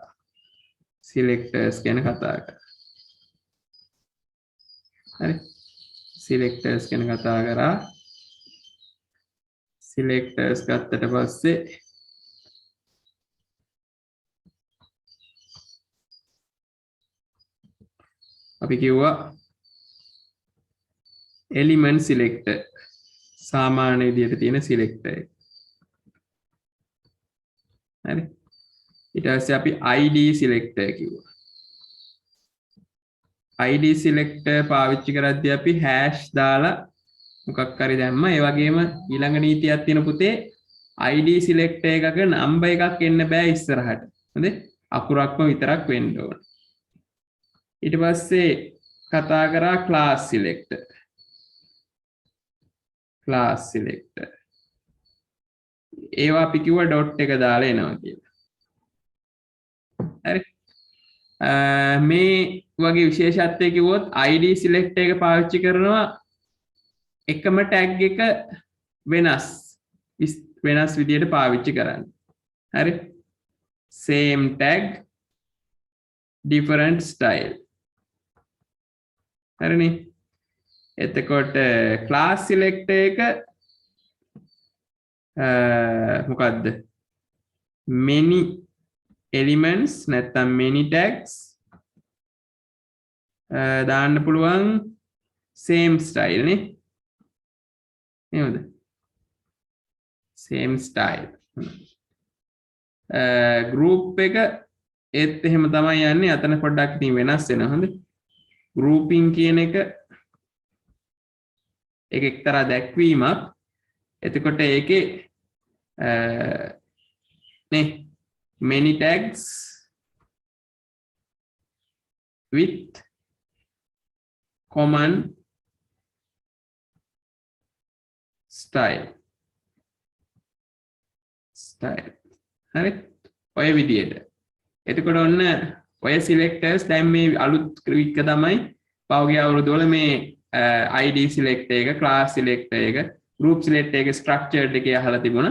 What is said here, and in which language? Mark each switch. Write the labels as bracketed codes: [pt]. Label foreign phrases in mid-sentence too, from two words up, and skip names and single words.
[si] සිලෙක්ටර්ස් ගැන කතා කරා. හරි. සිලෙක්ටර්ස් ගැන කතා කරා. සිලෙක්ටර්ස් ගත්තට පස්සේ අපි කිව්වා [en] element selector [si] සාමාන්‍ය විදිහට තියෙන selector එක. හරි. ඊට පස්සේ අපි [en] id selector [si] කිව්වා. [en] id selector [si] පාවිච්චි කරද්දී අපි hash දාලා මොකක් හරි දැම්මා. ඒ වගේම ඊළඟ නීතියක් තියෙන පුතේ [en] id selector [si] එකක number එකක් එන්න බෑ ඉස්සරහට. හරිද? අකුරක්ම විතරක් වෙන්න ඕන. ඊට පස්සේ කතා කරා [en] class selector. class selector. [si] ඒවා අපි කිව්වා dot එක දාලා එනවා කියලා. හරි. මේ වගේ විශේෂත්වයක් කිව්වොත් [en] id selector [si] එක පාවිච්චි කරනවා එකම tag එක වෙනස් විදියට පාවිච්චි කරන්න. හරි. [en] same tag different style. [si] හරිනේ. එතකොට [en] class selector [si] එක මොකද්ද? [en] many elements නැත්නම් many tags [si] දාන්න පුළුවන් [en] same style නේ. [si] නේද? [en] same style. [si] group එක ඒත් එහෙම තමයි යන්නේ. අතන පොඩ්ඩක් ඉතින් වෙනස් වෙනවා. හොඳ. grouping කියන එක ඒක එක්තරා දැක්වීමක්. එතකොට ඒකේ නේ [en] many tags with common style. [si] හරි. ඔය විදියට. එතකොට ඔන්න ඔය selectors දැන් මේ අලුත් ක්‍රික තමයි පහුගිය අවුරුදු වල මේ [en] id selector [si] එක, [en] class selector [si] එක, [en] group selector [si] එක, structured එකේ අහලා තිබුණා.